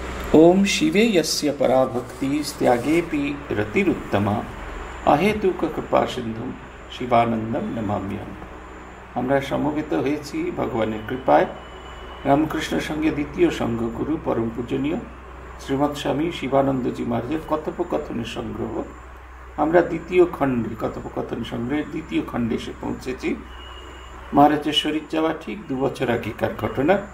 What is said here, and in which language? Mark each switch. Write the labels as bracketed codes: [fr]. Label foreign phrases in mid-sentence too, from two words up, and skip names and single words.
[sa] ओम शिवे यस्य पराभक्ति त्यागेपि रतिरुत्तमा अहेतुक कृपा सिंधु शिवानंदम नमाम्यहम्। [bn] আমরা সমবেত হয়েছি ভগবানের কৃপায় রামকৃষ্ণের সঙ্গে দ্বিতীয় সঙ্ঘ গুরু পরম পূজনীয় শ্রীমৎ স্বামী শিবানন্দজি মহারাজের কথোপকথনের সংগ্রহ। আমরা দ্বিতীয় খণ্ডে কথোপকথন সংগ্রহের দ্বিতীয় খণ্ডে এসে পৌঁছেছি। মহারাজের শরীর যাওয়া ঠিক 2 বছর আগেকার ঘটনা।